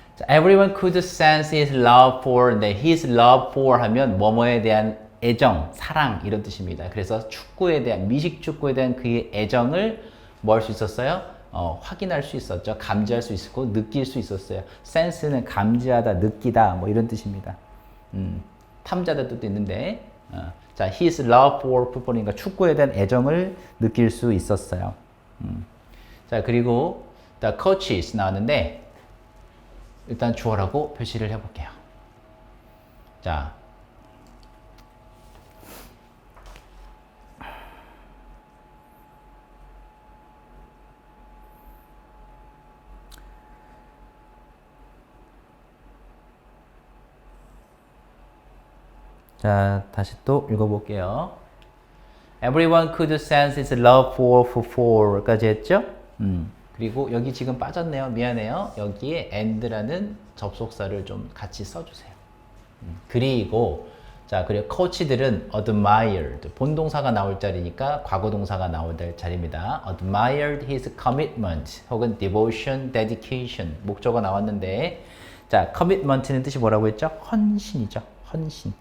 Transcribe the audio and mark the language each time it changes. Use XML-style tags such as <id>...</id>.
<en>Everyone could sense his love for, 네, his love for</en> <ko>하면 뭐뭐에 대한 애정, 사랑 이런 뜻입니다. 그래서 축구에 대한, 미식 축구에 대한 그의 애정을 뭐 할 수 있었어요? 확인할 수 있었죠. 감지할 수 있었고 느낄 수 있었어요. sense는 감지하다, 느끼다 뭐 이런 뜻입니다. 탐자다 뜻도 있는데 자,</ko> <en>his love for football</en> <ko>이니까 축구에 대한 애정을 느낄 수 있었어요. 자, 그리고 the coaches 나왔는데 일단 주어라고 표시를 해볼게요. 자, 다시 또 읽어볼게요.</ko> <en>Everyone could sense his love for football</en> <ko>까지 했죠? 그리고 여기 지금 빠졌네요. 미안해요. 여기에 and라는 접속사를 좀 같이 써주세요. 그리고 자, 그리고 coach들은 admired, 본동사가 나올 자리니까 과거동사가 나올 자리입니다.</ko> <en>admired his commitment</en> <ko>혹은 devotion, dedication 목적어 나왔는데 자, commitment는 뜻이 뭐라고 했죠? 헌신이죠. 헌신.</ko>